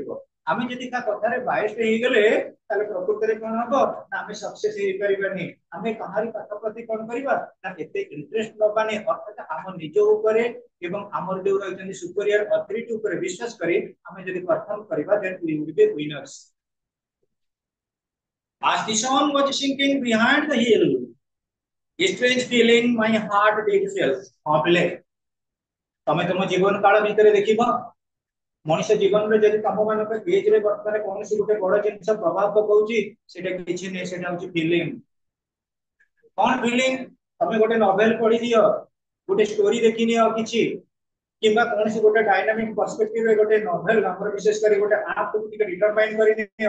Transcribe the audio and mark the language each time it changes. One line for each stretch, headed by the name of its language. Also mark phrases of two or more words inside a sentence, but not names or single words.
Odia: ଆମେ ଯଦି ତା କଥାରେ ବାୟସ୍ଡ ହେଇଗଲେ, ତାହେଲେ ପ୍ରକୃତରେ କଣ ହବ ନା ଆମେ ସକ୍ସେସ ହେଇପାରିବାନି। ଆମେ କାହାରି ପାଠ ପ୍ରତି କଣ କରିବା ନା ଏତେ ଇଣ୍ଟରେଷ୍ଟ ନବାନି, ଅର୍ଥାତ ଆମ ନିଜ ଉପରେ ଏବଂ ଆମର ଯୋଉ ରହିଛନ୍ତି ସୁପରିୟର ଅଥରିଟି ଉପରେ ବିଶ୍ୱାସ କରି ଆମେ ଯଦି ପରଫର୍ମ କରିବା,
English: then we will be winners. As the sun was sinking behind the hill, a strange feeling my heart did feel।
Odia: ହଁ ପିଲେ, ତମେ ତମ ଜୀବନ କାଳ ଭିତରେ ଦେଖିବ, ମଣିଷ ଜୀବନରେ ଯଦି ତମ ମାନଙ୍କ ଏଜରେ ବର୍ତ୍ତମାନ କୌଣସି ଗୋଟେ ବଡ ଜିନିଷ ପ୍ରଭାବ ପକାଉଛି, ସେଟା କିଛି ନୁହେଁ, ସେଟା ହଉଛି ଫିଲିଂ। କଣ ଫିଲିଂ? ତମେ ଗୋଟେ ନଭେଲ ପଢିଦିଅ, ଗୋଟେ ଷ୍ଟୋରି ଦେଖିନିଅ କିଛି, କିମ୍ବା କୌଣସି ଗୋଟେ
English: dynamic perspectiveରେ
Odia: ଗୋଟେ ନଭେଲ ଆମର ବିଶେଷ କରି ଗୋଟେ ଆପ୍ କୁ ଟିକେ ଡିଟରମାଇନ କରିନିଅ।